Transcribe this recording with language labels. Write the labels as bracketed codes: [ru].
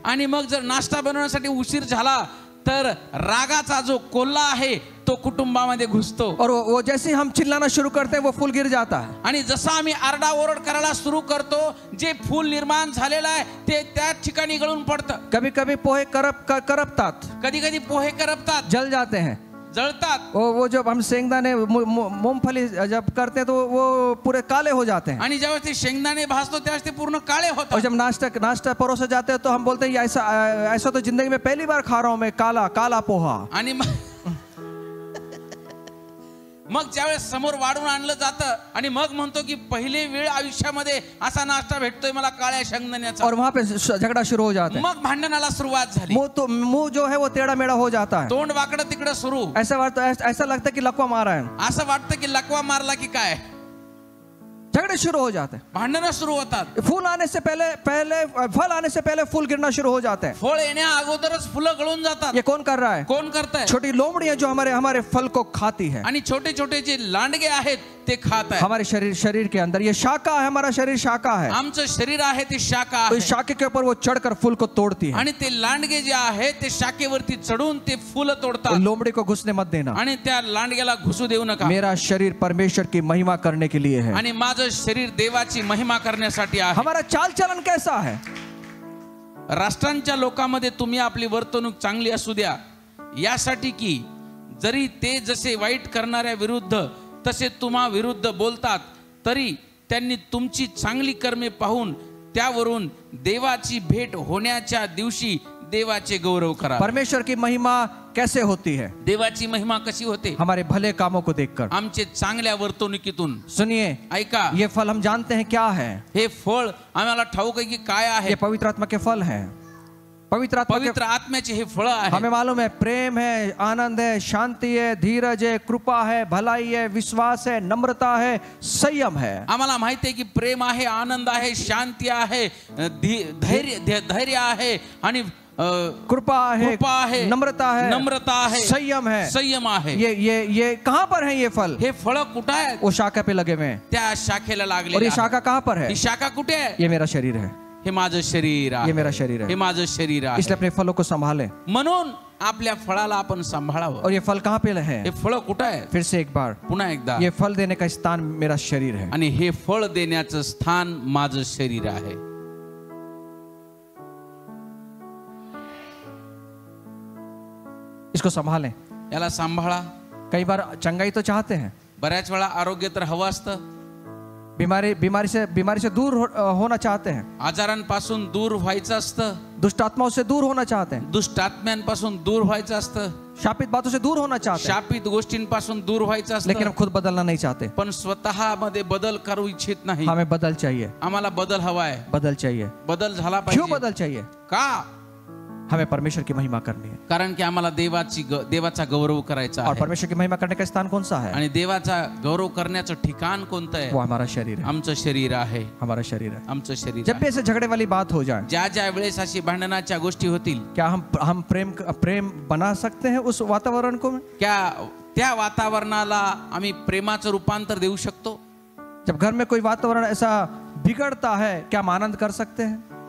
[mr] आणि मग जर नाश्ता बनवण्यासाठी उशीर झाला तर रागाचा जो कोल्हा आहे तो कुटुंबामध्ये घुसतो. [hi] और वो जैसे ही हम चिल्लाना शुरू करते हैं वो फूल गिर जाता है. [mr] आणि जसं आम्ही आरडाओरड करायला सुरू करतो, जे फूल निर्माण झालेलं आहे ते त्याच ठिकाणी गळून पडतं. [hi] कभी कभी [mr] पोहे करपतात, कधी कधी पोहे करपतात, [hi] जल जाते हैं. [mr] जळतात. [hi] वो जब हम शेंगदाणे मूंगफली जब करते हैं तो वो पूरे काले हो जाते हैं. [mr] आणि जेव्हा ते शेंगदाणे भाजतो त्यावेळेस ते पूर्ण काळे [hi] और [mr] होतात. [hi] जब नाश्ता परोसे जाते हैं तो हम बोलते हैं ऐसा तो जिंदगी में पहली बार खा रहा हूं मैं, काला पोहा. [mr] आणि मग ज्यावेळेस समोर वाढून आणलं जातं आणि मग म्हणतो की पहिली वेळ आयुष्यामध्ये असा नाश्ता भेटतोय मला काळ्या शेंगदाण्याचा. [hi] और वहां पे झगड़ा शुरू हो जाता है. [mr] मग भांडणाला सुरुवात झाली. [hi] मुंह जो है वो टेढ़ा मेढ़ा हो जाता है. [mr] तोंड वाकडं तिकडं सुरू. [hi] ऐसा लगता है कि लकवा मारा है. [mr] असं वाटतं की लकवा मारला की काय, [hi] झगड़े शुरू हो जाते हैं. [mr] भांडणं सुरू होतात. [hi] फूल आने से पहले फल आने से पहले फूल गिरना शुरू हो जाते हैं. [mr] फळ येण्या अगोदरच फुलं गळून जातात. [hi] ये कौन कर रहा है? [mr] कोण करताय? [hi] छोटी लोमड़ियां जो हमारे फल को खाती है. [mr] आणि छोटे छोटे जे लांडगे आहेत ते खात आहेत. [hi] हमारे शरीर के अंदर ये शाखा है. हमारा शरीर शाखा है. [mr] आमचं शरीर आहे ते शाखा [hi] तो [mr] आहे. [hi] इस शाखे के ऊपर वो चढ़कर फूल को तोड़ती है. [mr] आणि ते लांडगे जे आहेत ते शाखेवरती चढून ते फुलं तोडतात. [hi] लोमड़ी को घुसने मत देना. [mr] आणि त्या लांडग्याला घुसू देऊ नका. [hi] मेरा शरीर परमेश्वर की महिमा करने के लिए है. [mr] आणि माझं शरीर देवाची महिमा करण्यासाठी आहे. [hi] हमारा चाल चलन कैसा है? [mr] राष्ट्रांच्या लोकांमध्ये तुम्ही आपली वर्तणूक चांगली असू द्या, यासाठी की जरी ते जसे वाईट करणाऱ्या विरुद्ध तसे तुम्हा विरुद्ध बोलतात, तरी त्यांनी तुमची चांगली कर्मे पाहून त्यावरून देवाची भेट होण्याच्या दिवशी देवाचे गौरव करा. [hi] परमेश्वर की महिमा कैसे होती है? [mr] देवाची महिमा कशी होते? [hi] हमारे भले कामों को देखकर. [mr] आमचे चांगल्या वर्तणुकीतून. [hi] सुनिए, [mr] ऐका, [hi] ये फल हम जानते हैं क्या है. [mr] हे फळ आम्हाला ठाऊक आहे की काय आहे. [hi] ये पवित्र आत्मा के फल है. पवित्र [mr] आत्म्याचे हे फळ आहे. [hi] हमें मालूम है प्रेम है, आनंद है, शांति है, धीरज है, कृपा है, भलाई है, विश्वास है, नम्रता है, संयम है. [mr] आम्हाला माहिती आहे की प्रेम आहे, आनंद आहे, शांती आहे, धैर्य आहे आणि [hi] कृपा है, नम्रता है, [mr] संयम आहे. [hi] ये कहां पर है? ये फल, [mr] हे फळ कुठे आहेत? [hi] वो शाखा पे लगे हुए हैं. [mr] त्या शाखेला लागले. [hi] और ये शाखा कहां पर है? [mr] ही शाखा कुठे आहे? [hi] ये मेरा शरीर है. [mr] हे माझं शरीर आहे. [hi] ये मेरा शरीर है. [mr] हे माझं शरीर आहे. [hi] इसलिए अपने फलों को संभालें. [mr] म्हणून आपल्या फळाला आपण सांभाळावं. [hi] और ये फल कहां पे है? [mr] हे फळ कुठे आहे? [hi] फिर से एक बार, [mr] पुन्हा एकदा, [hi] ये फल देने का स्थान मेरा शरीर है. [mr] आणि हे फळ देण्याचं स्थान माझं शरीर आहे. [hi] इसको संभालें. [mr] याला सांभाळा. [hi] कई बार चंगाई तो चाहते हैं, [mr] बऱ्याच वेळा आरोग्य तर हवं असतं. [hi] बीमारी से दूर होना चाहते हैं. [mr] आजारांपासून दूर व्हायचं असतं. [hi] दुष्ट आत्माओं से दूर होना चाहते हैं. [mr] दुष्ट आत्म्यांपासून दूर व्हायचं असतं. [hi] शापित बातों से दूर होना चाहते हैं. [mr] शापित गोष्टींपासून दूर व्हायचं असतं. [hi] लेकिन हम खुद बदलना नहीं चाहते. [mr] पण स्वतः मध्ये बदल करू इच्छित नाही. [hi] हमें बदल चाहिए. [mr] आम्हाला बदल हवा आहे. [hi] बदल चाहिए. [mr] बदल झाला [hi] क्यों [mr] पाहिजे. [hi] बदल चाहिए? [mr] का? [hi] हमें परमेश्वर की महिमा करनी है. [mr] कारण की आम्हाला देवाचा गौरव करायचा [hi] और [mr] आहे. [hi] परमेश्वर की महिमा करने का स्थान कौन सा है? [mr] आणि देवाचा गौरव करण्याचं ठिकाण कोणतं आहे? [hi] वो हमारा शरीर है. [mr] आमचं शरीर आहे. [hi] हमारा शरीर है. [mr] आमचं शरीर. [hi] जब भी ऐसे झगड़े वाली बात हो जाए, [mr] ज्या वेळेस अशी भांडणाच्या गोष्टी होतील, [hi] क्या हम प्रेम बना सकते हैं उस वातावरण को? [mr] क्या त्या वातावरणाला आम्ही प्रेमाचं रूपांतर देऊ शकतो? [hi] जब घर में कोई वातावरण ऐसा बिगड़ता है, क्या हम आनंद कर सकते हैं?